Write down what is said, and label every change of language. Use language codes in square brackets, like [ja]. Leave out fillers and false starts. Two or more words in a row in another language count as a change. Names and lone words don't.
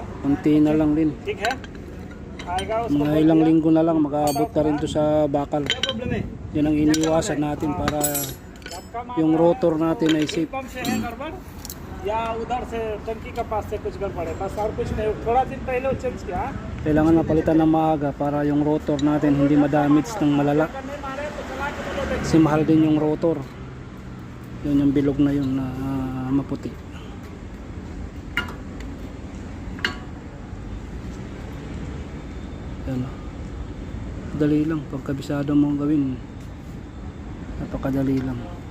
[tl] Kunti na lang din. [hi] ठीक है आएगा उसको [tl] Mga ilang linggo na lang mag-aabot na rin to sa bakal. [hi] क्या प्रॉब्लम है [tl] Yan ang iniwasan natin para [hi] आपका [tl] yung rotor natin ay safe. [hi] पंप से है गड़बड़ या उधर से टंकी के पास से कुछ गड़बड़ है बस और कुछ नहीं थोड़ा दिन पहले वो चेंज किया [tl] Kailangan mapalitan ng maaga para yung rotor natin hindi ma-damage ng malala. [hi] अगर नहीं मारे तो चला के बोलो देख [tl] Kasi mahal din yung rotor. Yun yung bilog na yun na maputi. Yan. Dali lang. Pagkabisado mo gawin, napakadali lang.